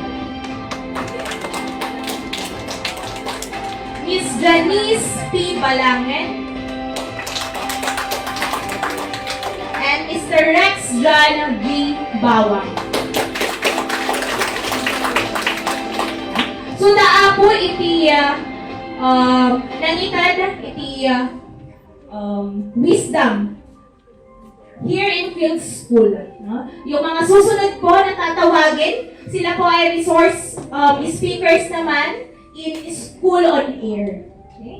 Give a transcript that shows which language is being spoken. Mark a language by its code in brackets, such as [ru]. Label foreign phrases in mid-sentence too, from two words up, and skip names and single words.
[en] Miss Janice P. Balangen. And Mr. [ilo] Rex John G. Bawang. So naapo iti nangitad iti [en] wisdom here in Field School. [ilo] No? [tl] Yung mga susunod po na tatawagin, sila po ay [en] resource speakers [tl] naman [en] in School on Air. Okay?